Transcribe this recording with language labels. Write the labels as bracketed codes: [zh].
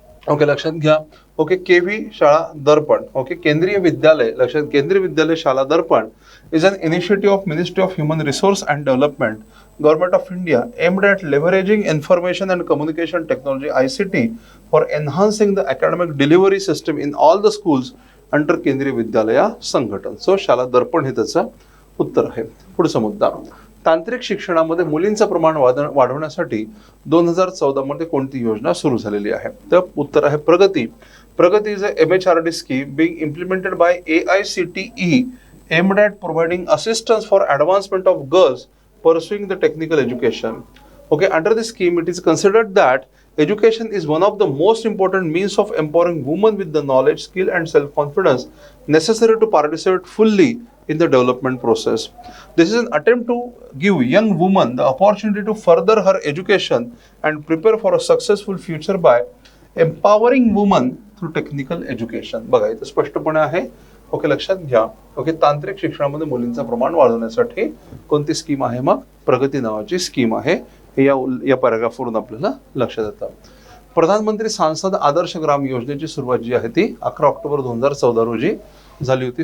[en] okay, [mr] लक्षात घ्या. [en] Okay, KV Shala Darpan. Okay, Kendriya Vidyalaya, लक्षात, Kendriya Vidyalaya Shala Darpan is an initiative of ministry of human resource and development, government of India, aimed at leveraging information and communication technology ICT for enhancing the academic delivery system in all the schools under Kendriya Vidyalaya Sangathan. [mr] So शाळा दर्पण हे त्याचं उत्तर आहे. पुढचा मुद्दा, तांत्रिक शिक्षणामध्ये मुलींचं प्रमाण वाढवण्यासाठी 2014 मध्ये कोणती योजना सुरू झालेली आहे? तर उत्तर आहे प्रगती. [en] Pragati is a MHRD scheme being implemented by AICTE aimed at providing assistance for advancement of girls pursuing the technical education. Okay, under this scheme, it is considered that education is one of the most important means of empowering women with the knowledge, skill, and self-confidence necessary to participate fully in the development process. This is an attempt to give young women the opportunity to further her education and prepare for a successful future by empowering women through technical education. [mr] बघा इथे स्पष्टपणे आहे. Okay, लक्षात घ्या. Okay, तांत्रिक शिक्षणामध्ये मुलींचं प्रमाण वाढवण्यासाठी कोणती स्कीम आहे? मग प्रगती नावाची स्कीम आहे. हे या पॅराग्राफवरून आपल्याला लक्षात येतं. प्रधानमंत्री सांसद आदर्श ग्राम योजनेची सुरुवात जी आहे ती 11 ऑक्टोबर 2014 रोजी झाली होती.